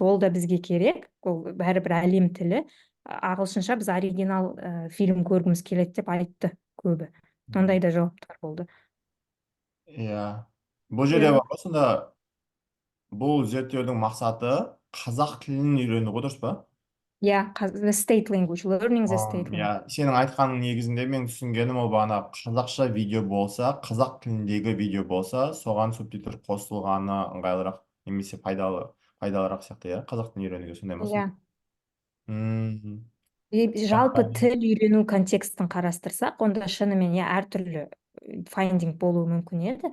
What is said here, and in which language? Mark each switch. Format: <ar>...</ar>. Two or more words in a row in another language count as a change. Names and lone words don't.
<kk>Ол да бізге керек, ол бәрібір әлем тілі. Ағылшынша біз оригинал фильм көргіміз келеді деп айтты көбі. Ондай да жауаптар болды. Иә. Бұл жерде бар ғой, сонда бұл зерттеудің мақсаты қазақ тілін үйрену ғой, дұрыс па? Иә,</kk> <en>the state language, learning the state language.</en> <kk>Иә, сенің айтқаның негізінде мен түсінгенім ол бағана қазақша видео болса, қазақ тіліндегі видео болса, соған субтитр қосылғаны ыңғайлырақ немесе пайдалырақ сияқты, иә, қазақ тілін үйренуге, сондай ма? Жалпы тіл үйрену контекстін қарастырсақ, онда шынымен әртүрлі файндинг болуы мүмкін еді.</kk>